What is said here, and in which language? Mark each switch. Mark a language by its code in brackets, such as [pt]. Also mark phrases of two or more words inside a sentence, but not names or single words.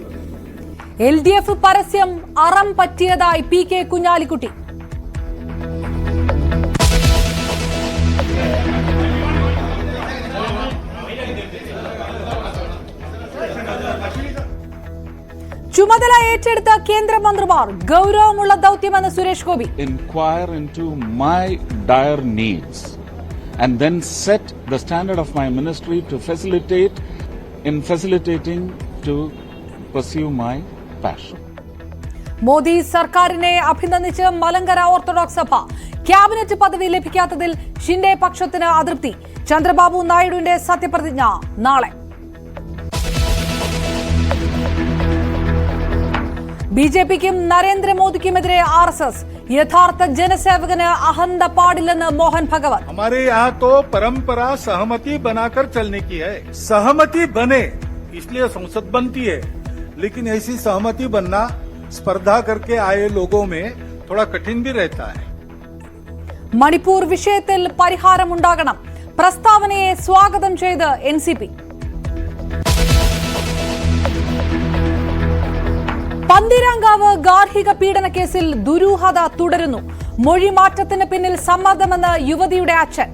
[ml] LDF പരസ്യം അറം പറ്റിയതായി PK കുഞ്ഞാലിക്കുട്ടി. ചുമതല ഏറ്റെടുത്ത കേന്ദ്രമന്ത്രിമാർ ഗൗരവമുള്ള ദൗത്യമെന്ന് സുരേഷ് ഗോപി. [en] Inquire into my dire needs and then set the standard of my ministry to facilitating to pursue my passion. [ml] മോദി സർക്കാരിനെ അഭിനന്ദിച്ച് മലങ്കര ഓർത്തഡോക്സ് സഭ. ക്യാബിനറ്റ് പദവി ലഭിക്കാത്തതിൽ ഷിൻഡെ പക്ഷത്തിന് അതൃപ്തി. ചന്ദ്രബാബു നായിഡുവിന്റെ സത്യപ്രതിജ്ഞ നാളെ. BJPക്കും നരേന്ദ്രമോദിക്കുമെതിരെ RSS. യഥാർത്ഥ ജനസേവകന് അഹന്ത പാടില്ലെന്ന് മോഹൻ ഭഗവത്. [hi] हमारे यहाँ तो परंपरा सहमति बनाकर चलने की है. सहमति बने इसलिए संसद बनती है, लेकिन ऐसी सहमति बनना स्पर्धा करके आए लोगों में थोड़ा कठिन भी रहता है. [ml] മണിപ്പൂർ വിഷയത്തിൽ പരിഹാരമുണ്ടാകണം. പ്രസ്താവനയെ സ്വാഗതം ചെയ്ത് NCP. പന്തീരാങ്കാവ് ഗാർഹിക പീഡന കേസിൽ ദുരൂഹത തുടരുന്നു. മൊഴിമാറ്റത്തിന് പിന്നിൽ സമ്മർദ്ദമെന്ന് യുവതിയുടെ അച്ഛൻ.